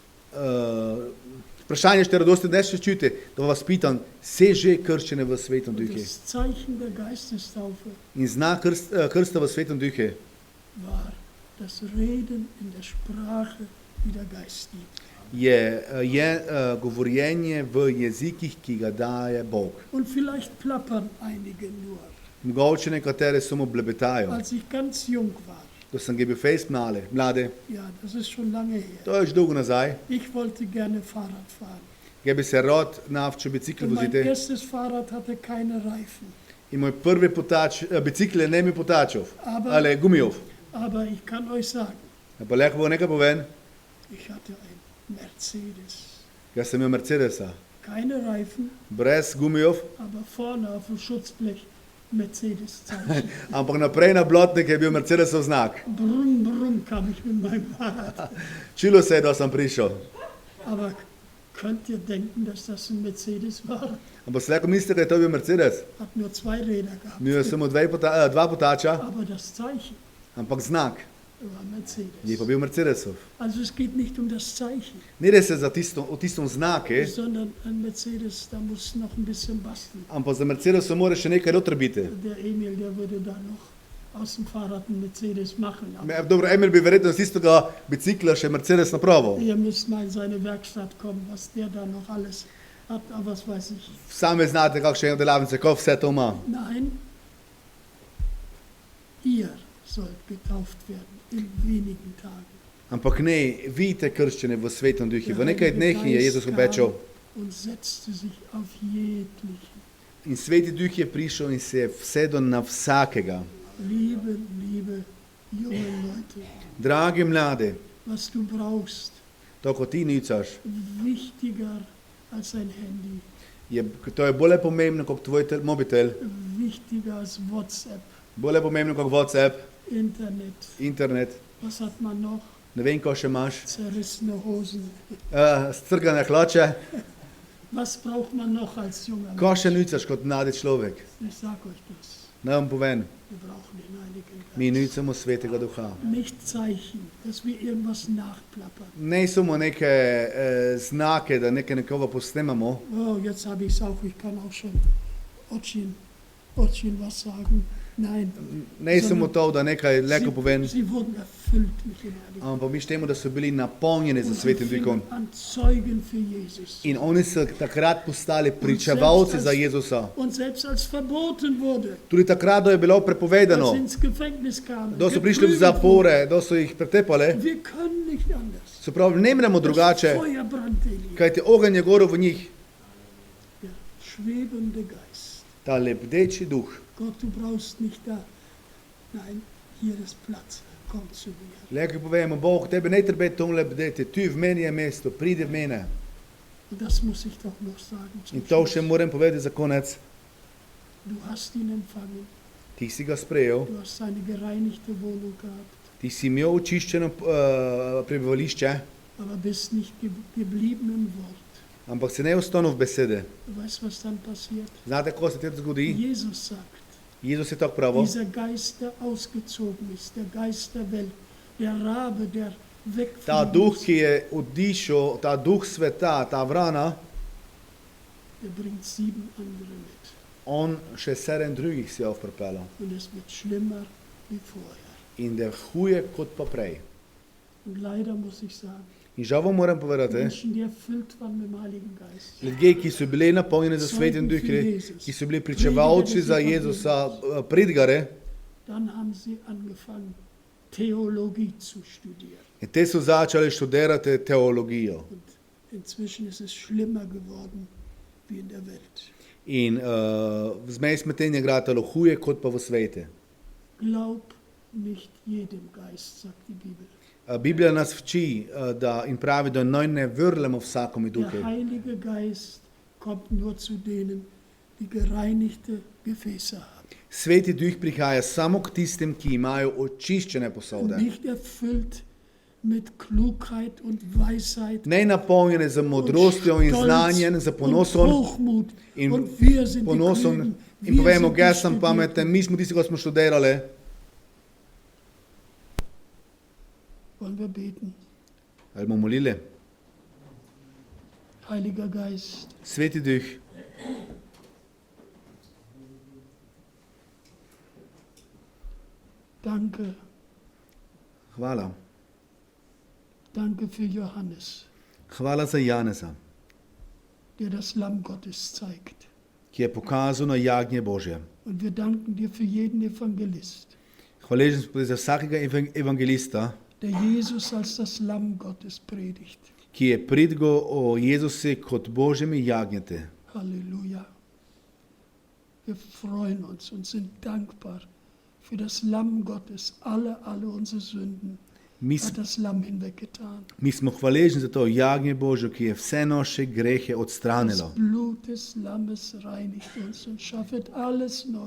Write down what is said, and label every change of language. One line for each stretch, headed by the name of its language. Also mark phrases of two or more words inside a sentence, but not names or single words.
Slovenian: vprašanje šte radosti ne še čujete, da vas pitam, se že krščene v Svetom
German: Und
Slovenian: Duhu?
German: das Zeichen der Geistestaufe
Slovenian: In znak krsta v Svetom Duhu
German: war das Reden in der Sprache, die der Geist gibt.
Slovenian: je govorjenje v jezikih, ki ga daje Bog.
German: Und vielleicht plappern einige nur.
Slovenian: Mogoče nekatere samo blebetajo.
German: Als ich ganz jung war,
Slovenian: Da sem ga bil fejst mlade,
German: ja, das ist schon lange her,
Slovenian: to je že dolgo nazaj,
German: ich wollte gerne Fahrrad fahren.
Slovenian: ga bi se rad navčil bicikl
German: Und mein
Slovenian: voziti
German: erstes Fahrrad hatte keine Reifen.
Slovenian: in moj prvi bicikl je ne mi potačal,
German: Aber,
Slovenian: ali gumijov.
German: aber ich kann euch sagen,
Slovenian: Pa lahko bo nekaj povem,
German: ich hatte ein Mercedes.
Slovenian: jaz sem imel Mercedesa,
German: Keine Reifen,
Slovenian: brez gumijov,
German: aber vorne auf dem Schutzblech Mercedes-Zeichen.
Slovenian: ampak naprej na blotnik je bil Mercedesov znak.
German: Brumm, brumm kam ich mit meinem Fahrrad.
Slovenian: Čilo se je, da sem prišel.
German: Aber könnt ihr denken, dass das ein Mercedes war?
Slovenian: Ampak se lahko mislite, da je to bil Mercedes.
German: Hat nur 2 Räder gehabt.
Slovenian: Imel je samo dva potača,
German: Aber das Zeichen
Slovenian: ampak znak
German: war Mercedes.
Slovenian: je pa bil Mercedesov.
German: Also es geht nicht um das Zeichen,
Slovenian: Ni res za o tistem znake,
German: sondern ein Mercedes, da muss noch ein bisschen basteln.
Slovenian: ampak za Mercedesom mora še nekaj noter biti.
German: Der Emil, der würde da noch aus dem Fahrrad einen Mercedes machen. Aber
Slovenian: Dobro, Emil bi verjetno z tistega bicikla še Mercedes napravil.
German: ihr müsst mal in seine Werkstatt kommen, was der da noch alles hat, aber was weiß ich.
Slovenian: Sami znate, kakšne delavnice, ko vse to ima.
German: Nein, ihr sollt getauft werden in wenigen Tagen.
Slovenian: Ampak ne, vidite krščene v Svetom Duhu. V nekaj dneh je Jezus obečal
German: Und setzte sich auf jeglichen.
Slovenian: in Sveti Duh je prišel in se je vsedel na vsakega.
German: Liebe junge Leute,
Slovenian: Dragi mlade,
German: was du brauchst,
Slovenian: to, ko ti nicaš,
German: wichtiger als ein Handy,
Slovenian: to je bolj pomembno kot tvoj mobitel,
German: wichtiger als WhatsApp,
Slovenian: bolj pomembno kot WhatsApp, internet,
German: Was hat man noch?
Slovenian: ne vem, ko še imaš,
German: Zerrissene Hosen.
Slovenian: strgane hlače.
German: Was braucht man noch als junger
Slovenian: Ko
German: Mensch?
Slovenian: še nicaš kot mladi človek?
German: Ich sag euch das.
Slovenian: Naj vam povem,
German: Wir brauchen den Heiligen
Slovenian: mi
German: Geist.
Slovenian: nicamo Svetega Duha.
German: Nicht Zeichen, dass wir irgendwas nachplappern.
Slovenian: Ne samo neke znake, da nekoga posnemamo.
German: Oh, jetzt habe ich es auch. Ich kann auch schon Otschin was sagen. Nein.
Slovenian: Ne samo to, da nekaj lepo povem,
German: Sie wurden erfüllt mit dem Heiligen Geist.
Slovenian: ampak mi štemo, da so bili napolnjeni za
German: Und
Slovenian: Svetim
German: fingen
Slovenian: Duhom.
German: an Zeugen für Jesus.
Slovenian: In oni so takrat postali pričevalci za Jezusa.
German: Und selbst als verboten wurde,
Slovenian: Tudi takrat, da je bilo
German: als sie
Slovenian: prepovedano,
German: ins Gefängnis kamen,
Slovenian: da so prišli v
German: geprügelt
Slovenian: zapore, da so jih pretepali,
German: wurden. Wir können nicht anders.
Slovenian: se pravi, ne moremo
German: Das
Slovenian: drugače,
German: Feuer brannte in ihnen.
Slovenian: kajti ogenj je gorel v njih,
German: Der schwebende Geist.
Slovenian: ta lebdeči duh.
German: Gott, du brauchst nicht da. Nein, hier ist Platz. Komm zu mir.
Slovenian: Lepo povemo, Bog, tebe ne treba tam lebdeti, tu v meni je mesto, pridi v mene.
German: Und das muss ich doch noch sagen. Zum
Slovenian: In to še
German: Schluss.
Slovenian: moram povedati za konec.
German: Du hast ihn empfangen.
Slovenian: Ti si ga sprejel,
German: Du hast seine gereinigte Wohnung gehabt.
Slovenian: ti si imel očiščeno prebivališče,
German: Aber bist nicht geblieben im Wort.
Slovenian: ampak si ne ostanil v besede.
German: Du weißt, was dann passiert?
Slovenian: Znate, ko se ti zgodi?
German: Jesus sagt,
Slovenian: Jezus je tako pravil.
German: dieser Geist, der ausgezogen ist, der Geist der Welt, der Rabe, der
Slovenian: Ta
German: wegfliegen
Slovenian: duh,
German: muss,
Slovenian: ki je odišel, ta duh sveta, ta vrana,
German: der bringt 7 andere mit.
Slovenian: on še 7 drugih si je pripeljal.
German: Und es wird schlimmer wie vorher.
Slovenian: In da je huje kot pa prej.
German: Und leider muss ich sagen,
Slovenian: In žal vam moram povedati,
German: Menschen, die erfüllt waren mit dem Heiligen Geist,
Slovenian: ljudje, ki so bili napolnjeni za Svetim Duhom, ki so bili pričevalci za Jezusa, pridgare,
German: dann haben sie angefangen, Theologie zu studieren.
Slovenian: in te so začeli študirati teologijo.
German: Und inzwischen ist es schlimmer geworden wie in der Welt.
Slovenian: In zmej med tem je gratalo huje kot pa v svete.
German: Glaub nicht jedem Geist, sagt die Bibel.
Slovenian: Biblija nas vči in pravi, da naj ne vrlemo vsakomu duhu.
German: Der Heilige Geist kommt nur zu denen, die gereinigte Gefäße haben.
Slovenian: Sveti duh prihaja samo k tistim, ki imajo očiščene
German: Und
Slovenian: posode.
German: nicht erfüllt mit Klugheit und Weisheit
Slovenian: ne napolnjene z modrostjo in
German: Stolz
Slovenian: znanjem, z
German: und
Slovenian: ponosom
German: Hochmut.
Slovenian: in
German: Und wir sind die
Slovenian: ponosom
German: Klugen.
Slovenian: in
German: Wir
Slovenian: povemo,
German: sind die
Slovenian: jaz sem
German: Studierten.
Slovenian: pameten, mi smo tisti, ko smo študirali.
German: Wollen wir beten?
Slovenian: Ali bomo molili?
German: Heiliger Geist,
Slovenian: Sveti Duh,
German: danke.
Slovenian: hvala.
German: Danke für Johannes,
Slovenian: Hvala za Janeza,
German: der das Lamm Gottes zeigt.
Slovenian: ki je pokazal na jagnje Božje.
German: Und wir danken dir für jeden Evangelist,
Slovenian: Hvaležen smo tudi za vsakega evangelista,
German: der Jesus als das Lamm Gottes predigt.
Slovenian: ki je pridgo o Jezusi kot Božjem jagnjete.
German: Halleluja. Wir freuen uns und sind dankbar für das Lamm Gottes. Alle unsere Sünden
Slovenian: Mi,
German: hat das Lamm hinweggetan.
Slovenian: mi smo hvaležni za to jagnje Božje, ki je vse naše grehe
German: Das
Slovenian: odstranilo.
German: Blut des Lammes reinigt uns und schaffet alles neu.